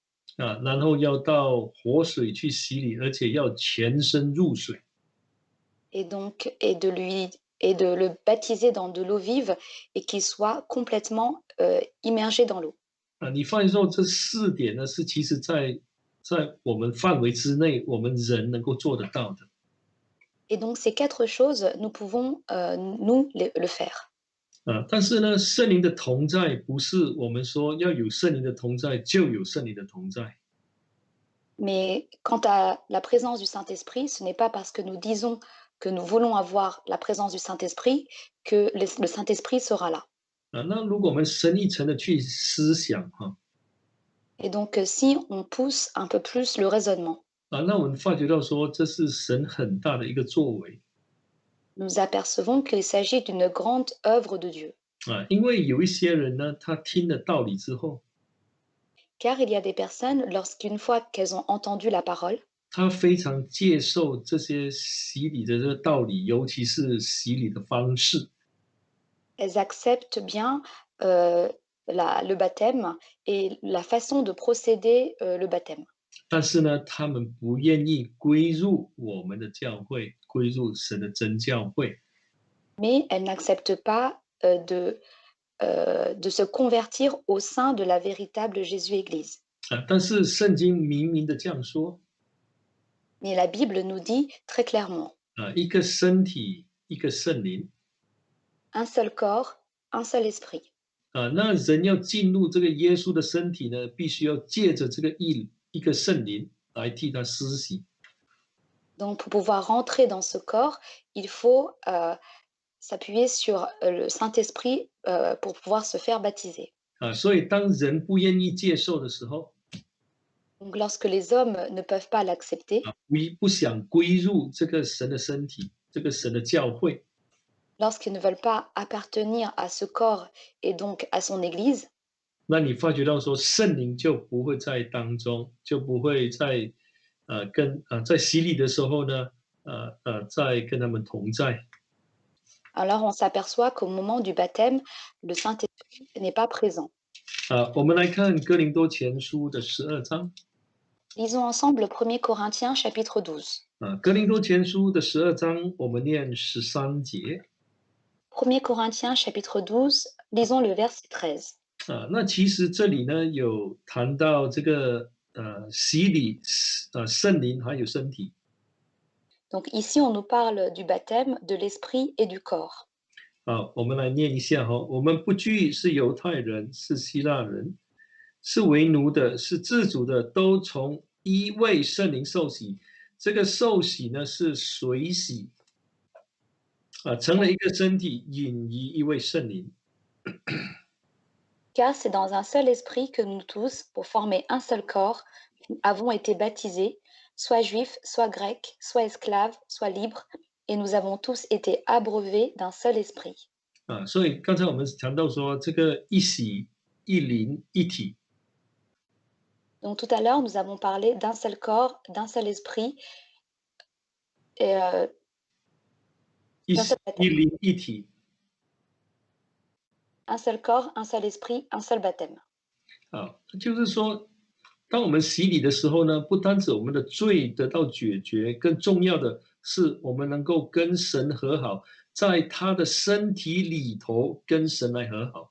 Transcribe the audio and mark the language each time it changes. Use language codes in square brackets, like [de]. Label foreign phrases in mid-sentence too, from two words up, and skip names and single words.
[zh] 然后要到活水去洗礼，而且要全身入水。 [fr] et donc et de le baptiser dans de l'eau vive et qu'il soit complètement, immergé dans l'eau. [zh] 你发现说这4点呢，是其实在我们范围之内，我们人能够做得到的。 [fr] Et donc ces 4 choses, nous pouvons, nous le faire. [zh] 但是呢，圣灵的同在不是我们说要有圣灵的同在就有圣灵的同在。 [fr] Mais quant à la présence du Saint-Esprit, ce n'est pas parce que nous disons que nous voulons avoir la présence du Saint-Esprit que le Saint-Esprit sera là. [zh] 那如果我们深一层的去思想 [fr] Et donc, si on pousse un peu plus le raisonnement, [zh] 那我们发觉到说这是神很大的一个作为。 [fr] nous apercevons qu'il s'agit d'une grande œuvre de Dieu. [zh] 因为有一些人呢，他听了道理之后， [fr] Car il y a des personnes, lorsqu'une fois qu'elles ont entendu la parole, [zh] 他非常接受这些洗礼的这个道理，尤其是洗礼的方式。 [fr] elles acceptent bien le baptême et la façon de procéder le baptême. [zh] 但是呢，他们不愿意归入我们的教会，归入神的真教会。 [fr] Mais elles n'acceptent pas de se convertir au sein de la véritable Jésus-Église. [zh] 但是圣经明明的这样说 [fr] Mais la Bible nous dit très clairement, [zh] 一个身体，一个圣灵 [fr] un seul corps, un seul esprit. [zh] 那人要进入这个耶稣的身体呢，必须要借着这个一个圣灵来替他施洗。 [fr] Donc, pour pouvoir rentrer dans ce corps, il faut s'appuyer sur le Saint-Esprit pour pouvoir se faire baptiser. [zh] 所以当人不愿意接受的时候， [fr] Donc, lorsque les hommes ne peuvent pas l'accepter, [zh] 不想归入这个神的身体，这个神的教会， [fr] lorsqu'ils ne veulent pas appartenir à ce corps et donc à son Église, [zh] 那你发觉到说圣灵就不会在当中，就不会在在洗礼的时候呢，在跟他们同在。 [fr] alors on s'aperçoit qu'au moment du baptême, le Saint-Esprit n'est pas présent. [zh] 我们来看哥林多前书的12章。 [fr] Lisons ensemble 1 Corinthiens chapitre 12. [zh] 哥林多前书的12章，我们念13节。 [fr] 1 Corinthiens chapitre 12, lisons le verset 13. [zh] 那其实这里呢有谈到这个洗礼，圣灵还有身体。 [fr] Donc ici, on nous parle du baptême, de l'esprit et du corps. [zh] 好，我们来念一下哈。我们不拘是犹太人，是希腊人，是为奴的，是自主的，都从一位圣灵受洗。这个受洗呢是水洗成了一个身体，引于一位圣灵。 [fr] Car c'est dans un seul esprit que nous tous, pour former un seul corps, avons été baptisés, soit juifs, soit grecs, soit esclaves, soit libres, et nous avons tous été abreuvés d'un seul esprit. [zh] 所以刚才我们谈到说，这个一洗、一灵、一体 [fr] Donc tout à l'heure, nous avons parlé d'un seul corps, d'un seul esprit et [zh] 一 [fr] d'un [zh] 洗 [fr] seul [zh] 一 [fr] baptême. [zh] 灵一体 [fr] Un seul corps, un seul esprit, un seul baptême. [zh] 就是说，当我们洗礼的时候呢，不单指我们的罪得到解决，更重要的是我们能够跟神和好，在他的身体里头跟神来和好。